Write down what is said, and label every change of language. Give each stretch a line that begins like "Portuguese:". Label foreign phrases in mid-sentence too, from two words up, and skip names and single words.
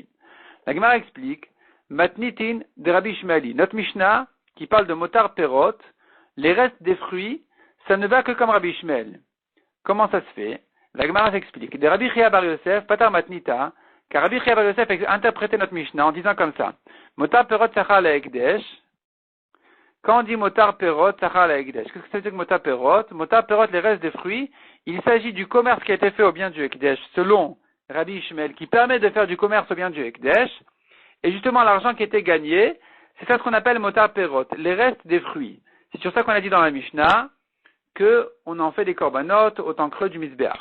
French: La Gemara explique, matnitin de Rabbi Shmali. Notre Mishnah, qui parle de
Hebrew: מותר פירות,
French: les restes des fruits, ça ne va que comme Rabbi Shmuel. Comment ça se fait? La Gemara s'explique. De Rabbi Chia bar Yosef,
Aramaic: פתר מתניתא,
French: car Rabbi Chia bar Yosef a interprété notre Mishnah en disant comme ça.
Hebrew: מותר פירות סחר להקדש.
French: Quand on dit
Hebrew: מותר פירות סחר להקדש,
French: qu'est-ce que ça veut dire que
Hebrew: מותר פירות? מותר פירות,
French: les restes des fruits, il s'agit du commerce qui a été fait au bien du Ekdesh, selon Rabbi Shmuel, qui permet de faire du commerce au bien du Ekdesh. Et justement, l'argent qui était gagné, c'est ça ce qu'on appelle
Hebrew: מותר פירות,
French: les restes des fruits. C'est sur ça qu'on a dit dans la Mishnah qu'on en fait des korbanot au temps creux du Mizbeach.